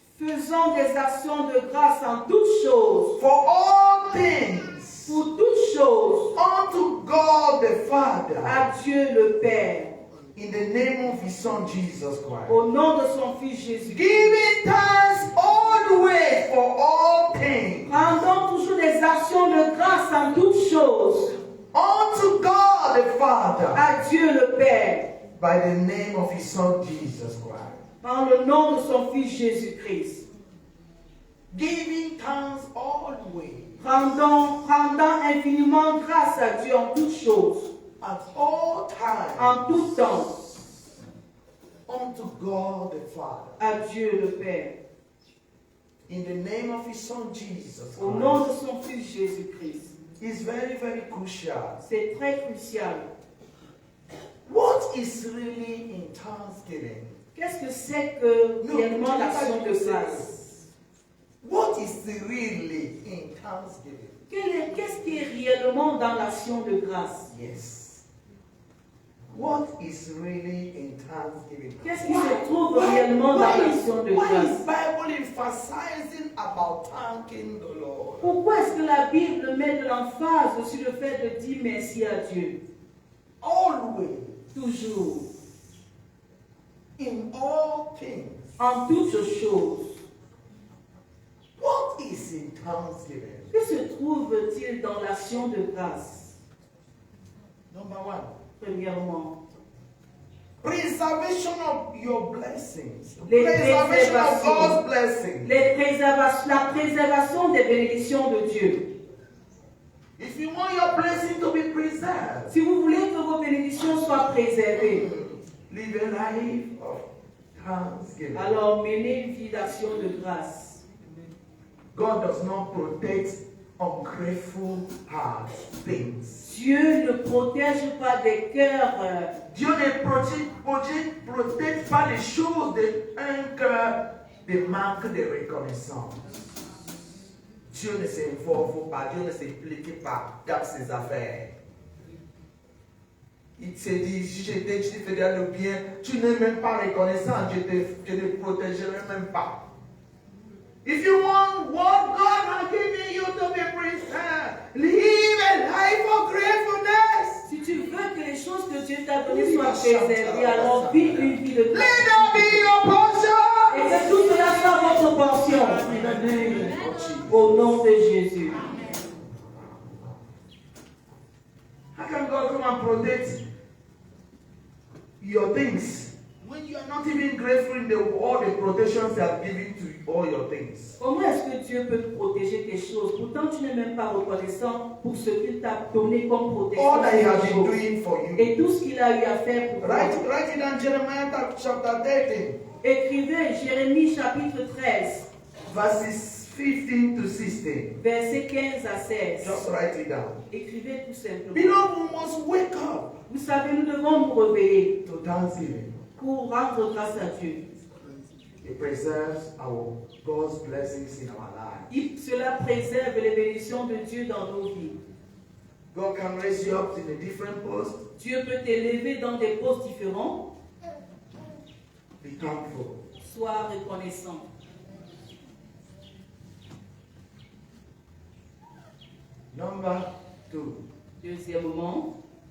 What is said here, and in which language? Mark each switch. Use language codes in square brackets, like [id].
[fr] Faisons des actions de grâce en toutes choses, [en] for all things [fr] pour toutes choses, [en] unto God the Father [fr] à Dieu le Père, [en] in the name of His Son Jesus Christ. [fr] au nom de son Fils Jésus. [en] Giving thanks always for all things [fr] Rendons toujours des actions de grâce en toutes choses, [en] unto God the Father [fr] à Dieu le Père, [en] by the name of His Son Jesus Christ. [fr] par le nom de son Fils Jésus-Christ. [en] Giving thanks always [fr] Rendons infiniment grâce à Dieu en toutes choses, [en] at all times [fr] en tout temps, [en] unto God the Father [fr] à Dieu le Père, [en] in the name of His Son Jesus [fr] au nom [en] Christ. [fr] de son Fils Jésus-Christ. [en] Is very, very crucial. [fr] C'est très crucial. [en] What is really in thanksgiving? [fr] Qu'est-ce que c'est que Non, réellement je l'action dis de pas que grâce? [en] What is really in thanksgiving? [fr] Qu'est-ce qui est réellement dans l'action de grâce? [en] Yes. What is really in thanksgiving? [fr] Qu'est-ce qui se trouve réellement dans l'action de [en] why [fr] grâce? [en] is Bible emphasizing about thanking the Lord? [fr] Pourquoi est-ce que la Bible met de l'emphase sur le fait de dire merci à Dieu? [en] Always, [fr] Toujours, [en] in all things. [fr] en toutes choses. [en] What is in thanksgiving? [fr] Que se trouve-t-il dans l'action de grâce? [en] Number one, [fr] Premièrement, [en] preservation of your blessings. [fr] Les [en] Preservation of [fr] préservations. [en] God's blessings. [fr] la préservation des bénédictions de Dieu. [en] If you want your blessing to be preserved, [fr] Si vous voulez que vos bénédictions soient préservées, [en] live a life of thanksgiving. [fr] alors menez une vie d'action de grâce. [en] God does not protect ungrateful hearts, things. [fr] Dieu ne protège pas des cœurs. Dieu ne protège pas les choses d'un cœur de manque de reconnaissance. Dieu ne s'involve pas, Dieu ne s'implique pas dans ses affaires. Il se dit, si je te ferai le bien, tu n'es même pas reconnaissant, je ne protégerai même pas. [en] If you want what God has given you to be preserved, live a life of gratefulness. [fr] Si tu veux que les choses que Dieu t'a données soient préservées, alors vis une vie de [en] Let [fr] grâce. [en] that be your portion. [fr] Et que tout cela soit votre portion. [en] In the name of Jesus. [fr] Au nom de Jésus. [en] How can God come and protect your things when you are not even grateful in all the protections He has given to all your things? [fr] Comment est-ce que Dieu peut protéger tes choses? Pourtant, tu n'es même pas reconnaissant pour ce qu'il t'a donné comme protection. [en] All that He has [fr] de tes [en] been [fr] choses. [en] doing for you. [fr] Et tout ce qu'il a eu à faire pour toi. [en] Write it down, Jeremiah chapter 13, [fr] Écrivez Jérémie chapitre 13, [en] verses 15 to 16. [fr] versets 15 à 16. [en] Just write it down. [fr] Écrivez tout simplement. [en] Beloved, we must wake up [fr] Vous savez, nous devons nous réveiller [en] to thanksgiving. [fr] pour rendre grâce à Dieu. [en] It preserves our God's blessings in our lives. [fr] Cela préserve les bénédictions de Dieu dans nos vies. [en] God can raise you up in a different post. [fr] Dieu peut t'élever dans des postes différents. [en] Be thankful. [fr] Sois reconnaissant. [en] Number 2. [fr] Deuxièmement,